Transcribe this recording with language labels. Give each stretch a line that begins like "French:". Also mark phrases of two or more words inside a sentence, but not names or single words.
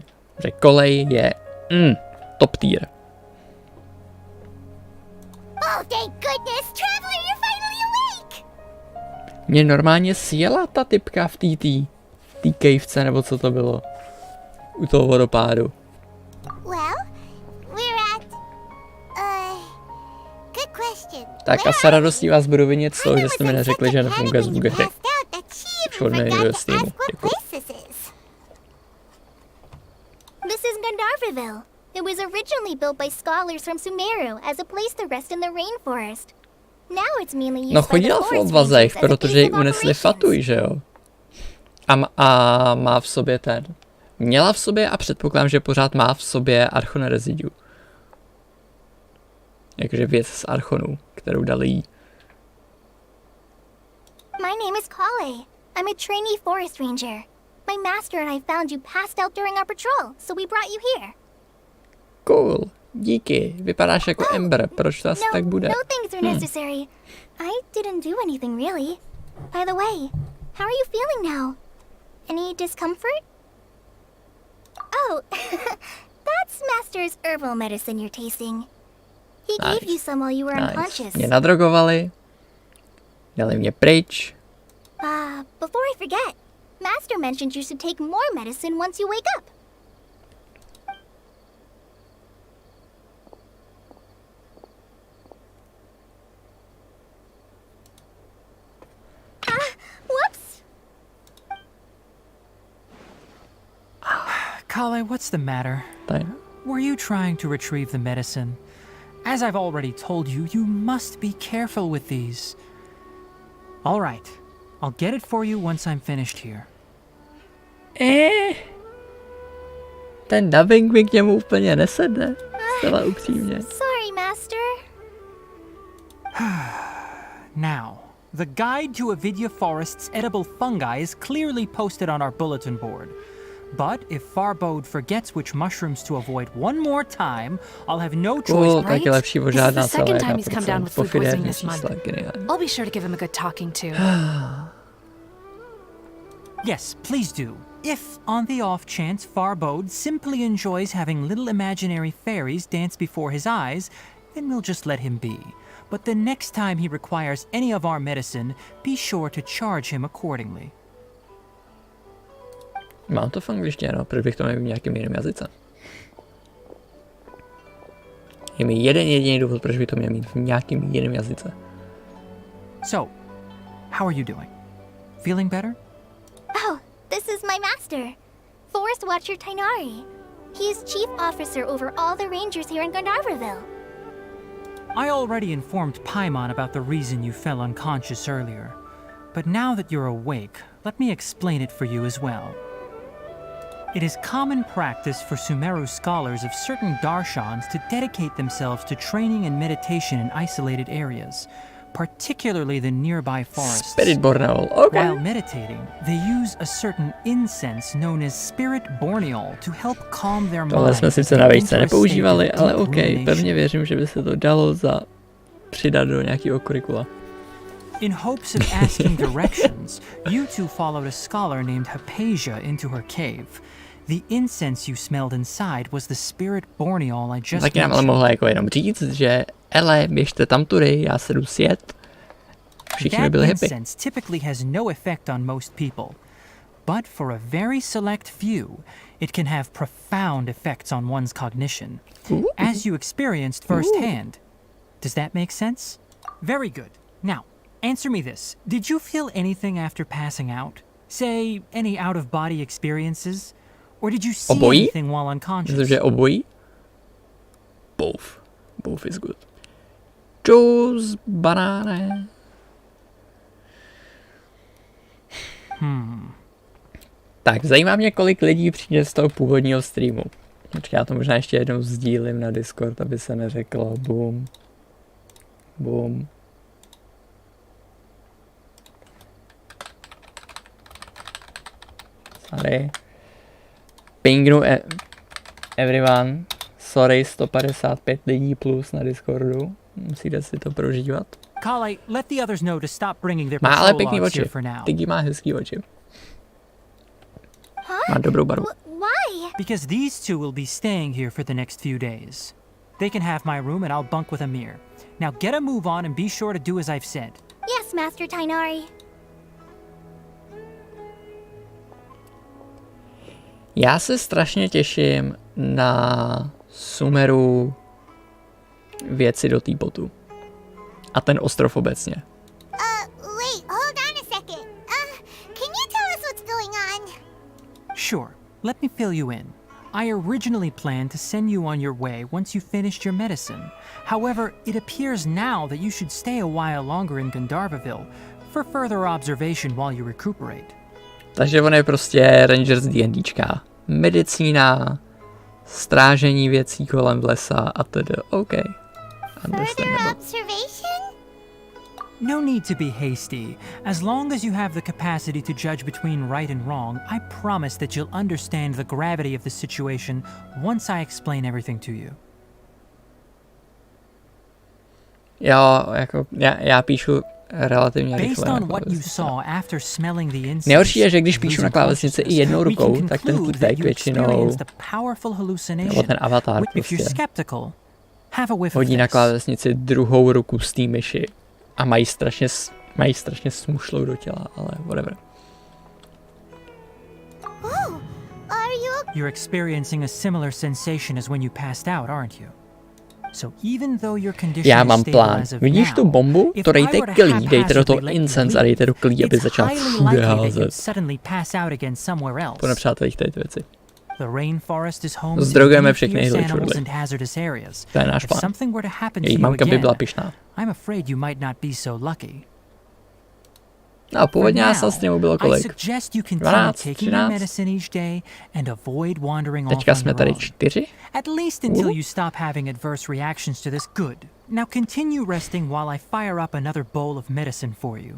Czech: Protože kolej je
English: top tier.
Czech: Mě normálně sjela ta typka v té kejvce, nebo co to bylo. U toho vodopádu. Tak a s radostí vás budu vinit z toho, že jste mi neřekli, že nefunguje zvuk hry.
English: This is Gandharville. It was originally built by scholars from Sumeru as a place to rest in the rainforest. Now it's mainly used
Czech: No
English: by the
Czech: chodila v
English: forest
Czech: obvazech,
English: rangers as a
Czech: protože
English: base
Czech: ji
English: of
Czech: unesli
English: operations.
Czech: fatuj, že jo? A má v sobě ten. Měla v sobě a předpokládám, že pořád má v sobě Archon Residue. Jakože věc z Archonu, kterou dali jí.
English: My name is Kale. I'm a trainee forest ranger. My master and I found you passed out during our patrol, so we brought you here.
Czech: Cool, díky. Vypadáš jako Ember, proč to asi tak bude?
English: No thanks are necessary. I didn't do anything really. By the way, how are you feeling now? Any discomfort? Oh, that's Master's herbal medicine you're tasting. He gave you some while you were unconscious. Mě nadrogovali, dali mě pryč. Before I forget, Master mentioned you should take more medicine once you wake up. Whoops! Kale, what's the matter? Fine. Were you trying to retrieve the medicine? As I've already told you, you must be careful with these. All right, I'll get it for you once I'm finished here.
Czech: Ten dubbing mi k němu úplně nesedne. Zcela upřímně.
English: Sorry, Master. Now, the guide to Avidya Forest's edible fungi is clearly posted on our bulletin board. But if Farbode forgets which mushrooms to avoid one more time, I'll have no choice.
Czech: Tak je lepší požádat
English: This is the second time he's come down with food poisoning this month. I'll be sure to give him a good talking to. Yes, please do. If, on the off chance, Farbode simply enjoys having little imaginary fairies dance before his eyes, then we'll just let him be. But the next time he requires any of our medicine, be sure to charge him accordingly.
Czech: Mám to v angličtině, no, proč bych to neměl v nějakém jiném jazyce? Je mi jeden jediný důvod, proč by to měl mít v nějakém jiném jazyce.
English: So, how are you doing? Feeling better? Oh, this is my master, Forest Watcher Tainari. He is chief officer over all the rangers here in Gandharville. I already informed Paimon about the reason you fell unconscious earlier. But now that you're awake, let me explain it for you as well. It is common practice for Sumeru scholars of certain darshans to dedicate themselves to training and meditation in isolated areas, particularly the nearby forests.
Czech: Spirit Borneol, okay.
English: While meditating, they use a certain incense known as spirit borneol to help calm their
Czech: Tohle
English: minds.
Czech: jsme sice na vejce nepoužívali, ale OK, pevně věřím, že by se to dalo přidat do nějakého kurikula.
English: In hopes of asking directions, you two followed a scholar named Hypatia into her cave. The incense you smelled inside was the spirit borneol I just
Czech: Taky nám ale
English: mentioned.
Czech: mohla jako jenom říct, že ele, běžte tam tudy, já se jdu sjet. Všichni by
English: That
Czech: byli happy.
English: incense typically has no effect on most people, but for a very select few, it can have profound effects on one's cognition, as you experienced firsthand. Does that make sense? Very good. Now, answer me this. Did you feel anything after passing out? Say, any out-of-body experiences? Or did you see
Czech: Obojí?
English: anything while unconscious?
Czech: Myslím, že obojí.
English: Both. Both is good.
Czech: Juice, banáne. Tak, zajímá mě, kolik lidí přijde z toho původního streamu. Počkej, já to možná ještě jednou sdílím na Discord, aby se neřeklo boom. Boom. Sorry. Pingnu everyone. Sorry, 155 lidí plus na Discordu. Musíte si to prožívat.
English: Kale, let the others know to stop bringing their
Czech: Má ale
English: patrol
Czech: pěkný
English: logs
Czech: oči.
English: here for now.
Czech: Tiggy má hezký oči. Má dobrou barvu.
English: Why? Because these two will be staying here for the next few days. They can have my room and I'll bunk with Amir. Now get a move on and be sure to do as I've said. Yes, Master Tainari.
Czech: Já se strašně těším na Sumeru věci do týpotu. A ten ostrov obecně.
English: Wait, hold on a second. Can you tell us what's going on? Sure, let me fill you in. I originally planned to send you on your way once you finished your medicine. However, it appears now that you should stay a while longer in Gandharvaville for further observation while you recuperate.
Czech: Takže on je prostě Ranger z D&Dčka. Medicína, strážení věcí kolem lesa a tedy. OK.
English: Further observation? No need to be hasty. As long as you have the capacity to judge between right and wrong, I promise that you'll understand the gravity of the situation once I explain everything to you.
Czech: Jo, jako já píšu relativně
English: Based
Czech: rychle.
English: on what you saw after smelling the incense,
Czech: Nejhorší je, že když píšu na klávesnici i jednou rukou, tak ten týpek většinou, nebo ten avatar prostě, hodí na klávesnici druhou ruku z té myši a mají strašně smušlou do těla, ale whatever.
English: Oh, are you okay? You're experiencing a similar sensation as when you passed out, aren't you? So even though your condition
Czech: Já
English: is
Czech: mám
English: stable
Czech: plán.
English: as of
Czech: Vidíš
English: now,
Czech: tu bombu?
English: if
Czech: To
English: I
Czech: dejte
English: were to
Czech: klí, dejte do toho
English: haphazardly let you
Czech: incense a
English: leave,
Czech: dejte do klí, aby
English: it's
Czech: začal
English: highly
Czech: všude
English: likely that you'd
Czech: házet.
English: suddenly pass out again somewhere else.
Czech: Po nepřátelích tady ty věci.
English: The rainforest is home to
Czech: Zdrogujeme
English: many
Czech: všechny
English: fierce
Czech: hydly
English: animals
Czech: čurly.
English: and hazardous areas.
Czech: To je náš
English: If
Czech: plán.
English: something were to happen to
Czech: Její
English: you
Czech: mamka by
English: again,
Czech: byla pyšná.
English: I'm afraid you might not be so lucky.
Czech: No a původně
English: For
Czech: nás
English: now,
Czech: s ním bylo
English: I
Czech: kolik?
English: suggest you continue
Czech: 12,
English: taking your
Czech: 13.
English: medicine each day and avoid wandering off
Czech: Teďka
English: on
Czech: jsme
English: your
Czech: tady
English: own.
Czech: 4.
English: At least until you stop having adverse reactions to this. Good. Now continue resting while I fire up another bowl of medicine for you.